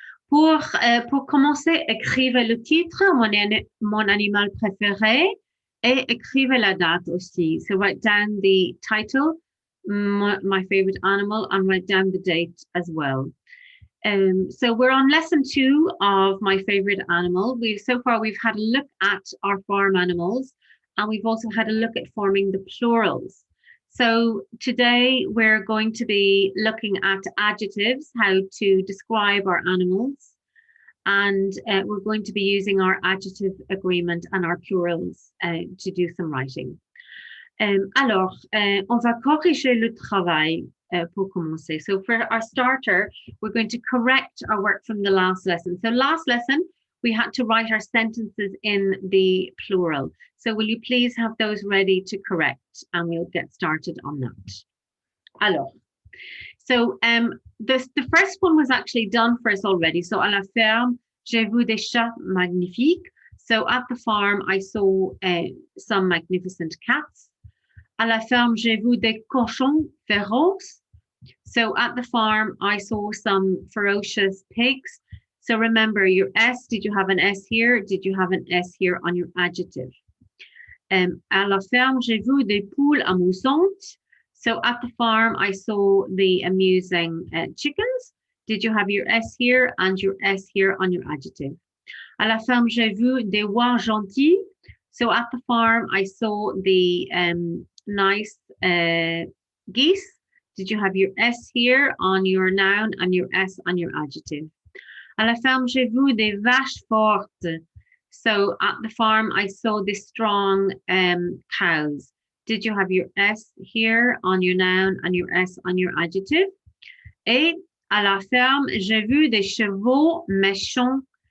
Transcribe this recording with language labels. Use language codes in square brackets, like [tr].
[fr] Pour commencer, écrivez le titre, mon animal préféré, et écrivez la date aussi. [en] So write down the title, my favorite animal, and write down the date as well. So we're on lesson 2 of my favorite animal. So far we've had a look at our farm animals, and we've also had a look at forming the plurals. So today we're going to be looking at adjectives, how to describe our animals, and we're going to be using our adjective agreement and our plurals to do some writing. [fr] Alors, on va corriger le travail pour commencer. [en] So for our starter, we're going to correct our work from the last lesson. So last lesson, we had to write our sentences in the plural. So will you please have those ready to correct, and we'll get started on that. Alors, so the first one was actually done for us already. [fr] So à la ferme, j'ai vu des chats magnifiques. [en] So at the farm, I saw some magnificent cats. [fr] À la ferme, j'ai vu des cochons féroces. [en] So at the farm, I saw some ferocious pigs. So remember your S, did you have an S here? Did you have an S here on your adjective? [fr] À la ferme, j'ai vu des poules amusantes. [en] So at the farm, I saw the amusing chickens. Did you have your S here and your S here on your adjective? [fr] À la ferme, j'ai vu des oies gentils. [en] So at the farm, I saw the nice geese. Did you have your S here on your noun and your S on your adjective? [fr] À la ferme, j'ai vu des vaches fortes. [en] So at the farm, I saw the strong cows. Did you have your S here on your noun and your S on your adjective? [fr] Et à la ferme, j'ai vu des chevaux méchants.